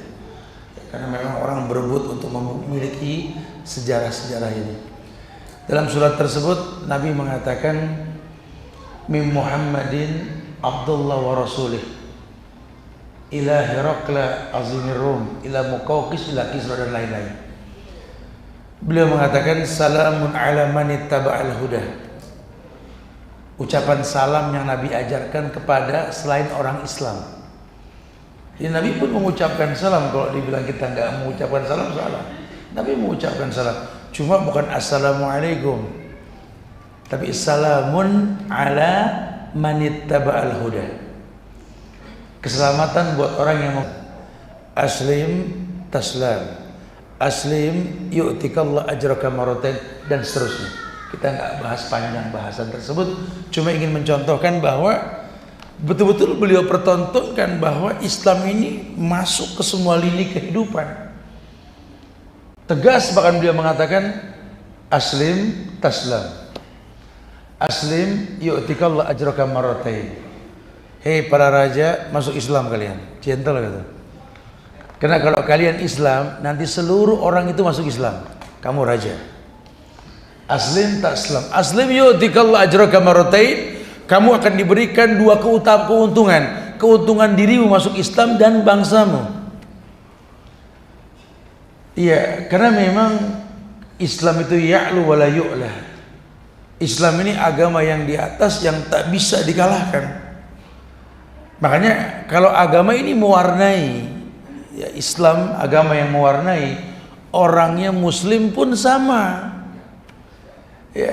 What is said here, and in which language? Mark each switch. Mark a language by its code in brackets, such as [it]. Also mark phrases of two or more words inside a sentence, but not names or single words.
[id] Karena memang orang berebut untuk memiliki sejarah-sejarah ini. Dalam surat tersebut Nabi mengatakan [ar] من محمد عبد الله ورسوله إلى هرقل عظيم الروم إلى المقوقس إلى كسرى [id] dan lain-lain. Beliau mengatakan [ar] سلام على من اتبع الهدى. [id] Ucapan salam yang Nabi ajarkan kepada selain orang Islam. Ya, Nabi pun mengucapkan salam. Kalau dibilang kita enggak mengucapkan salam, salah. Nabi mengucapkan salam. Cuma bukan assalamualaikum, tapi [ar] سلام على من اتبع الهدى. [id] Keselamatan buat orang yang [ar] أسلم تسلم، أسلم يؤتك الله أجرك مرتين, [id] dan seterusnya. Kita nggak bahas panjang bahasan tersebut, cuma ingin mencontohkan bahwa betul-betul beliau pertontonkan bahwa Islam ini masuk ke semua lini kehidupan. Tegas bahkan beliau mengatakan [ar] أسلم تسلم، أسلم يؤتك الله أجرك مرتين. [id] Hei para raja, masuk Islam kalian, gentle gitu. Karena kalau kalian Islam, nanti seluruh orang itu masuk Islam. Kamu raja. [ar] أسلم تسلم، أسلم يؤتك الله أجرك مرتين. [id] Kamu akan diberikan dua keuntungan. Keuntungan dirimu masuk Islam dan bangsamu. Iya, karena memang Islam itu [ar] يعلو ولا يعلى. [id] Islam ini agama yang di atas, yang tak bisa dikalahkan. Makanya kalau agama ini mewarnai, ya Islam agama yang mewarnai, orangnya muslim pun sama.